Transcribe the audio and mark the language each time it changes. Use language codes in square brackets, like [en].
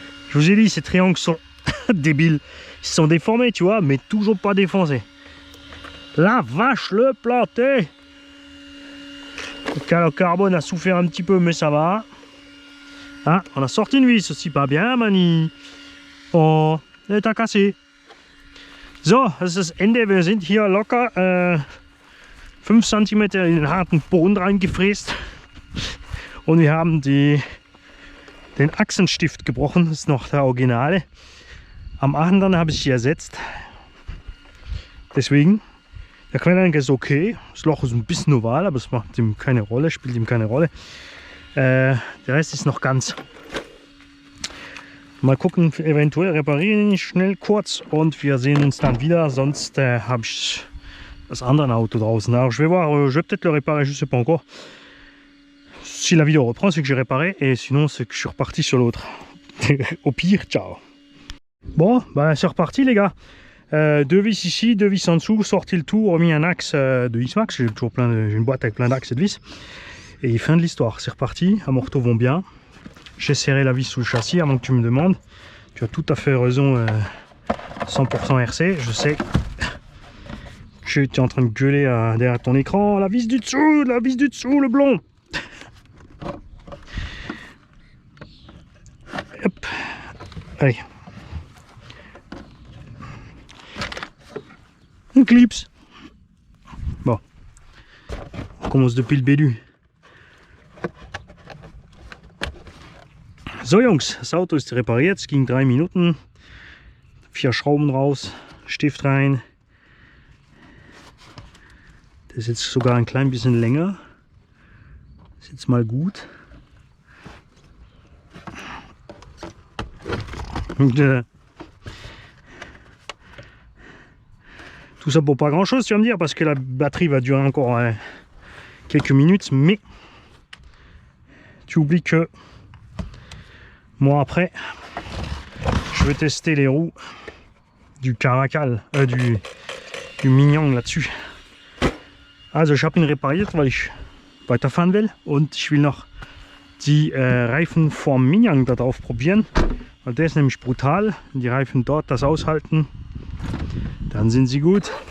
[fr] Je vous ai dit, ces triangles sont débiles. Ils sont déformés, tu vois, mais toujours pas défoncés. La vache, le planté! Le carbone a souffert un petit peu, mais ça va. Ah, on a sorti une vis aussi, pas bien, Mani. [de] Oh, der ist [fr] cassé. [de] So, das ist das Ende. Wir sind hier locker 5 cm in den harten Boden reingefräst. Und wir haben den Achsenstift gebrochen. Das ist noch der Originale. Am anderen habe ich sie ersetzt. Deswegen, der Querlenker ist okay. Das Loch ist ein bisschen oval, aber es macht ihm keine Rolle, spielt ihm keine Rolle. Der Rest ist noch ganz. Mal gucken, eventuell reparieren ihn schnell kurz und wir sehen uns dann wieder. Sonst habe ich das andere Auto draußen. [fr] Alors je vais voir, je vais peut-être le réparer, je sais pas encore. Si la vidéo reprend, c'est que j'ai réparé, et sinon c'est que je suis reparti sur l'autre. Au pire, ciao. Bon, bah c'est reparti les gars. 2 vis ici, 2 vis en dessous, sorti le tout, remis un axe de X-Max. J'ai toujours j'ai une boîte avec plein d'axes et de vis. Et fin de l'histoire, c'est reparti. À morteaux vont bien. J'ai serré la vis sous le châssis avant que tu me demandes. Tu as tout à fait raison, 100% RC. Je sais que tu es en train de gueuler derrière ton écran. La vis du dessous, le blond. Hop. Allez. Un clips. Bon. On commence depuis le début. [de] So Jungs, das Auto ist repariert, es ging 3 Minuten. 4 Schrauben raus, Stift rein. Das ist jetzt sogar ein klein bisschen länger. Ist jetzt mal gut. Und, [fr] tout ça pour pas grand chose, tu vas me dire, parce que la batterie va durer encore quelques minutes, mais tu oublies que moi après je vais tester les roues du Caracal, du Minion là-dessus. [de] Also ich habe ihn repariert, weil ich weiterfahren will, und ich will noch die Reifen vom Minion da drauf probieren, weil der ist nämlich brutal. Wenn die Reifen dort das aushalten, dann sind sie gut.